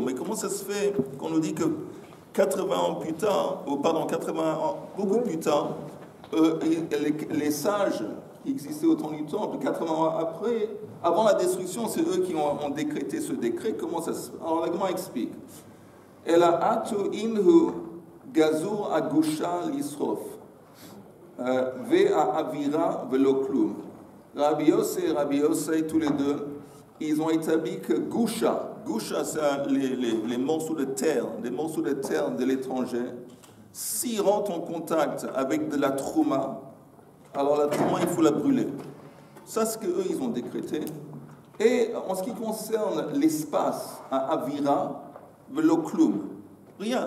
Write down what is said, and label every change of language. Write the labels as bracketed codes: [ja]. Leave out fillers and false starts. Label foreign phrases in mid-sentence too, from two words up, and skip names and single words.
[fr] Mais comment ça se fait qu'on nous dit que 80 ans plus tard, beaucoup plus tard, les sages qui existaient au temps du temple, 80 ans après, avant la destruction, c'est eux qui ont décrété ce décret. Comment ça se fait? Alors la Gemara explique. [arc] אלא אתו אינהו גזור אגושא לישרוף ואאוירא ולא כלום. [fr] Rabbi Yossé, tous les deux, ils ont établi que Gusha, c'est les morceaux de terre, des morceaux de terre de l'étranger, s'ils rentrent en contact avec de la trouma, alors la trouma, il faut la brûler. Ça, c'est ce qu'eux, ils ont décrété. Et en ce qui concerne l'espace à Avira, Veloklum, rien.